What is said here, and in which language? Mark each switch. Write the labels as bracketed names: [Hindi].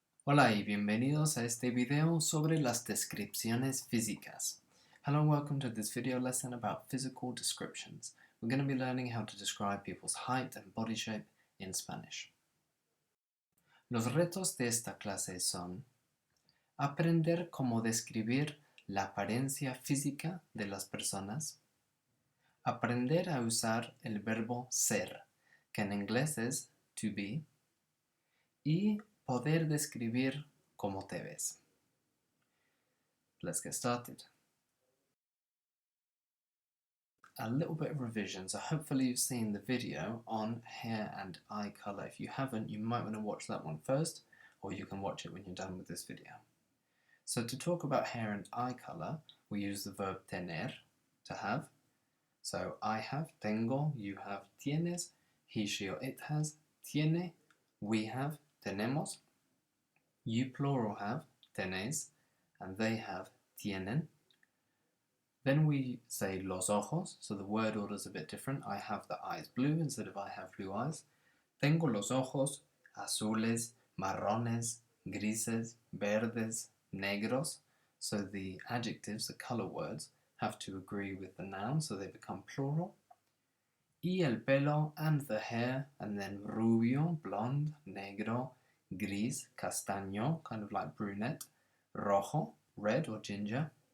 [Spanish] Hola y bienvenidos a este video sobre las descripciones físicas. [English] Hello and welcome to this video lesson about physical descriptions. We're going to be learning how to describe people's height and body shape in Spanish. [Spanish] Los retos de esta clase son aprender cómo describir la apariencia física de las personas, aprender a usar el verbo ser, que en inglés es to be, y poder describir cómo te ves. [English] Let's get started. A little bit of revision, so hopefully you've seen the video on hair and eye colour. If you haven't, you might want to watch that one first, or you can watch it when you're done with this video. So to talk about hair and eye colour, we use the verb tener, to have. So I have, tengo, you have, tienes, he, she or it has, tiene, we have, tenemos, you plural have, tenéis, and they have, tienen. Then we say [Spanish] los ojos, [English] so the word order is a bit different. I have the eyes blue instead of I have blue eyes. [Spanish] Tengo los ojos azules, marrones, grises, verdes, negros. [English] So the adjectives, the color words, have to agree with the noun, so they become plural. [Spanish] Y el pelo [English] and the hair, and then rubio, blonde, negro, gris, castaño, kind of like brunette, rojo, red or ginger.